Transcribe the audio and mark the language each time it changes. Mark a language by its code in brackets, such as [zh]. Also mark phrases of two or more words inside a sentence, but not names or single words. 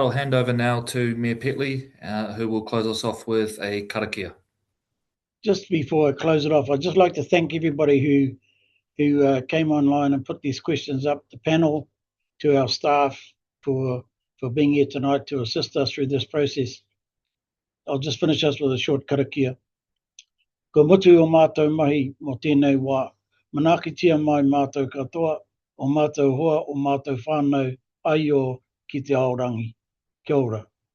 [en] I'll hand over now to Mayor Petley, who will close us off with a karakia. Just before I close it off, I'd just like to thank everybody who came online and put these questions up, the panel, to our staff for being here tonight to assist us through this process. I'll just finish us with a short karakia. [mi] Ko mutu o mātou mahi mo tēnei wā. Manakitia mai mātou katoa, o mātou hoa, o mātou whānau, ai o ki te aorangi. Kia ora.